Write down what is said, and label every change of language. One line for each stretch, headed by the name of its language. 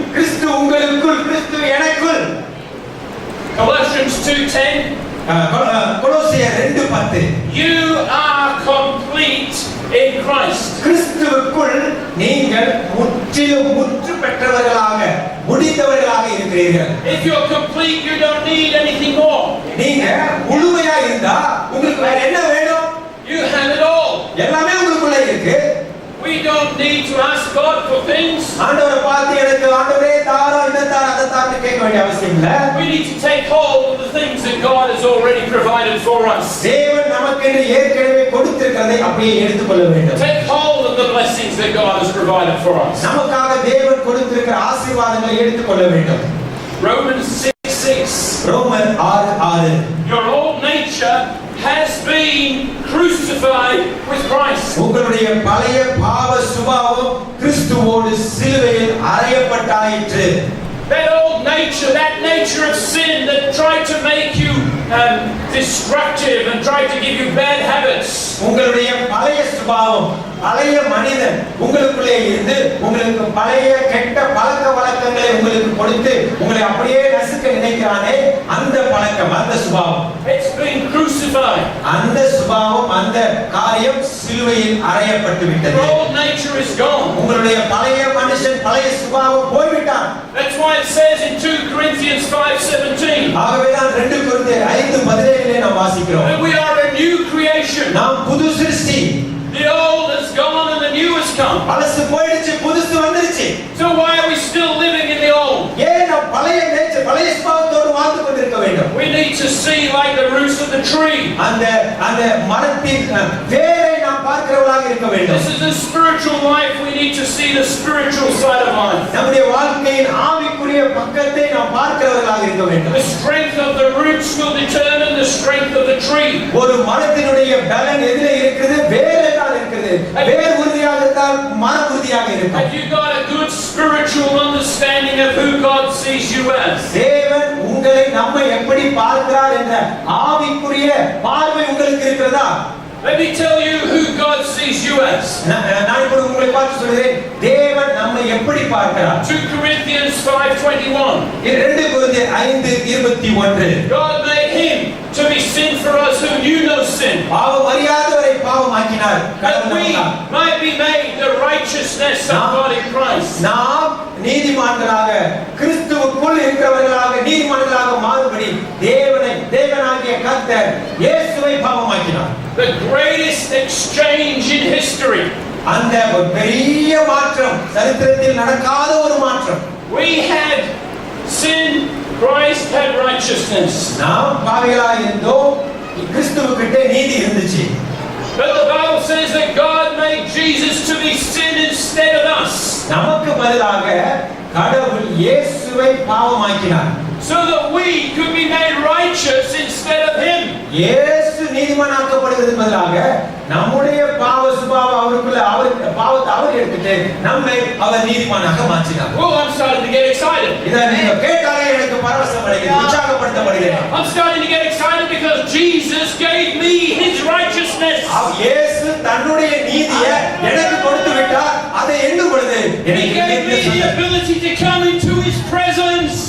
Tamil: கிறிஸ்து உங்களுக்குள், கிறிஸ்து எனக்குள்.
English: Colossians 2:10.
Tamil: கொலோசியர் 2:10.
English: You are complete in Christ.
Tamil: கிறிஸ்துவுக்குள் நீங்கள் முற்றிலும் முற்று பெற்றவர்களாக முடிந்தவர்களாக இருக்கிறீர்கள்.
English: If you're complete, you don't need anything more.
Tamil: நீங்க முழுமையா இருந்தா உங்களுக்கு வேற என்ன வேணும்?
English: You have it all.
Tamil: எல்லாமே உங்களுக்குள்ள இருக்கு.
English: We don't need to ask God for things.
Tamil: ஆண்டவரை பார்த்து எனக்கு ஆண்டவரே தாரோ இத தார அத தாரன்னு கேட்க வேண்டிய அவசியம் இல்ல.
English: We need to take hold of the things that God has already provided for us.
Tamil: தேவன் நமக்கு ஏற்கனவே கொடுத்திருக்கிறதை அப்படியே எடுத்துக்கொள்ள வேண்டும்.
English: Take hold of the blessings that God has provided for us.
Tamil: நமக்காக தேவன் கொடுத்திருக்கிற ஆசீர்வாதங்களை எடுத்துக்கொள்ள வேண்டும்.
English: Romans 6:6.
Tamil: ரோமர் 6:6.
English: Your old nature has been crucified with Christ.
Tamil: உங்களுடைய பழைய பாவ சுபாவம் கிறிஸ்துவோடு சிலுவையில் அறையப்பட்டாயிற்று.
English: That old nature, that nature of sin that tried to make you destructive and tried to give you bad habits.
Tamil: உங்களுடைய பழைய சுபாவம், பழைய மனிதன் உங்களுக்குள்ளே இருந்து உங்களுக்கு பழைய கெட்ட பழக்க வழக்கங்களை உங்களுக்கு கொடுத்து உங்களை அப்படியே நசுக்க நினைக்கிறானே, அந்த பழக்கம், அந்த சுபாவம்,
English: it's been crucified.
Tamil: அந்த சுபாவம், அந்த காரியம் சிலுவையில் அறையப்பட்டு விட்டது.
English: Your old nature is gone.
Tamil: உங்களுடைய பழைய மனுஷன், பழைய சுபாவம் போய்விட்டான்.
English: That's why it says in 2 Corinthians 5:17.
Tamil: ஆகவேதான் 2 கொரிந்தியர் 5:17 நாம் வாசிக்கிறோம்.
English: That we are a new creation.
Tamil: நாம் புது சிருஷ்டி.
English: The old has gone and the new has come.
Tamil: பழசு போயிடுச்சு, புதுசு வந்துருச்சு.
English: So why are we still living in the old?
Tamil: ஏன் நாம் பழைய நேச்சர், பழைய சுபாவத்தோடு வாழ்ந்து கொண்டிருக்க வேண்டும்?
English: We need to see like the roots of the tree.
Tamil: அந்த மரத்தின் வேரை நாம் பார்க்கிறவர்களாக இருக்க வேண்டும்.
English: This is a spiritual life. We need to see the spiritual side of life.
Tamil: நம்முடைய வாழ்க்கையின் ஆவிக்குரிய பக்கத்தை நாம் பார்க்கிறவர்களாக இருக்க வேண்டும்.
English: The strength of the roots will determine the strength of the tree.
Tamil: ஒரு மரத்தினுடைய பலன் எதிலே இருக்கிறது? வேரிலே தான் இருக்கிறது. வேர் உறுதியாக இருந்தால் மரம் உறுதியாக இருக்கும்.
English: Have you got a good spiritual understanding of who God sees you as?
Tamil: தேவன் உங்களை, நம்மை எப்படி பார்க்கிறார் என்ற ஆவிக்குரிய பார்வை உங்களுக்கு இருக்கிறதா?
English: Let me tell you who God sees you as.
Tamil: நான் இப்ப உங்களை பார்த்து சொல்கிறேன், தேவன் நம்மை எப்படி பார்க்கிறார்?
English: 2 Corinthians 5:21.
Tamil: 2 கொரிந்தியர் 5:21.
English: God made him to be sin for us who knew no sin.
Tamil: பாவம் அறியாதவரை பாவமாக்கினார்.
English: That we might be made the righteousness of God in Christ.
Tamil: நாம் நீதிமான்களாக, கிறிஸ்துவுக்குள் இருக்கிறவர்களாக நீதிமான்களாக மாறும்படி தேவனாகிய கர்த்தர் இயேசுவை பாவமாக்கினார்.
English: The greatest exchange in history.
Tamil: அந்த ஒரு பெரிய மாற்றம், சரித்திரத்தில் நடக்காத ஒரு மாற்றம்.
English: We had sin, Christ had righteousness.
Tamil: நாம் பாவிகளாக இருந்தோம், கிறிஸ்துவுக்கிட்ட நீதி இருந்துச்சு.
English: But the Bible says that God made Jesus to be sin instead of us.
Tamil: நமக்கு பதிலாக கடவுள் இயேசுவை பாவமாக்கினார்.
English: So that we could be made righteous instead of him.
Tamil: இயேசு நீதிமானாக்கப்படுவதற்கு பதிலாக நம்முடைய பாவ சுபாவம் அவருக்குள்ள, பாவத்தை அவர் எடுத்துட்டு நம்மை அவர் நீதிமானாக மாற்றினார்.
English: Oh, I'm starting to get excited.
Tamil: இதை நீங்க கேட்டாலே எனக்கு பரவசம் அடைகிறது, உற்சாகப்படுத்தப்படுகிறேன்.
English: I'm starting to get excited because Jesus gave me his righteousness.
Tamil: இயேசு தன்னுடைய நீதியை எனக்கு கொடுத்து விட்டார். அதை எண்ணும் பொழுது
English: He gave me the ability to come into his presence.